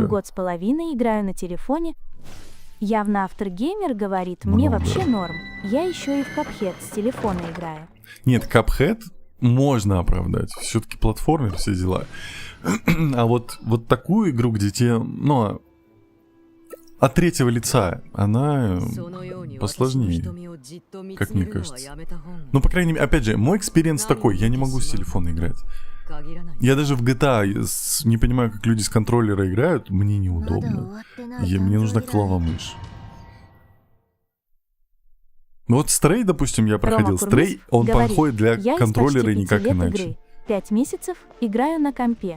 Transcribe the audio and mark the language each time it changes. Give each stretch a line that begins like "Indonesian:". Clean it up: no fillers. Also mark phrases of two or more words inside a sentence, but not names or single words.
Russian: 1 год с половиной играю на телефоне. Явно автор геймер говорит, мне Много. вообще норм. Я еще и в Cuphead с телефона играю. Нет, Cuphead можно оправдать. Все-таки платформер, все дела. А вот такую игру, где тебе, ну, от третьего лица, она
Japanese: うそのように私の
Russian: посложнее.
Japanese: 瞳をじっと見
Russian: Как
Japanese: つ
Russian: мне
Japanese: めるのは
Russian: кажется.
Japanese: やめた方が
Russian: Ну, по крайней мере, опять же, мой экспириенс такой, я не могу с телефона играть.
Japanese: 限らない
Russian: Я даже в GTA не понимаю, как люди с контроллера играют, мне неудобно. Мне нужна клава-мышь. Ну вот Стрей, допустим, я проходил. Рома Стрей, Курмис он говорит, подходит для я из контроллера почти и никак 5 лет иначе. игры. 5 месяцев играю на компе.